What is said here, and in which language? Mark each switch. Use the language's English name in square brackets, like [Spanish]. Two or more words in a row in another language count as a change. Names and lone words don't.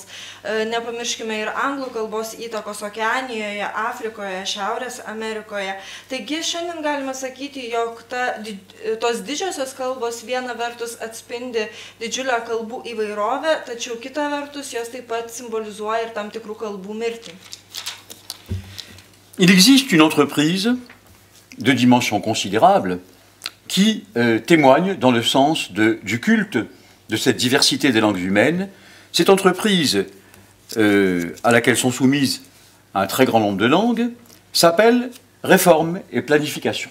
[Lithuanian] Nepamirškime ir anglų kalbos įtakos Okeanijoje, Afrikoje, Šiaurės Amerikoje. Taigi šiandien galime sakyti, jog tos didžiosios kalbos viena vertus atspindi didžiulę kalbų įvairovę, tačiau kita vertus jos taip pat simbolizuoja ir tam tikrų kalbų mirtį. [French] Il existe une entreprise de dimension considérable qui témoigne dans le sens du culte de cette diversité des langues humaines. Cette entreprise à laquelle sont soumises un très grand nombre de langues s'appelle Réforme et Planification.